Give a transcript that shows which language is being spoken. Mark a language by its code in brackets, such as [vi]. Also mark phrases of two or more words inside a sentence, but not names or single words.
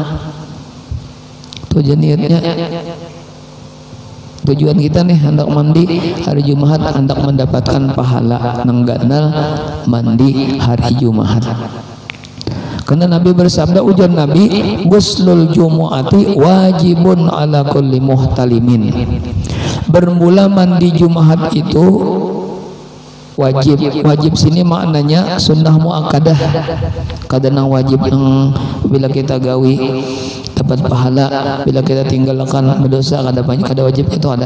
[bjn] Tujuan niatnya, tujuan kita nih hendak mandi hari Jumat, hendak mendapatkan pahala nang ganal mandi hari Jumat. Karena Nabi bersabda, ujar Nabi, [ar] غسل الجمعة واجب على كل محتلم. [bjn] Bermula mandi Jumat itu wajib. Wajib sini maknanya [ar] سنة مؤكدة. [bjn] Kadang wajib yang bila kita gawi dapat pahala, bila kita tinggalkan berdosa kada banyak, kada wajib itu ada.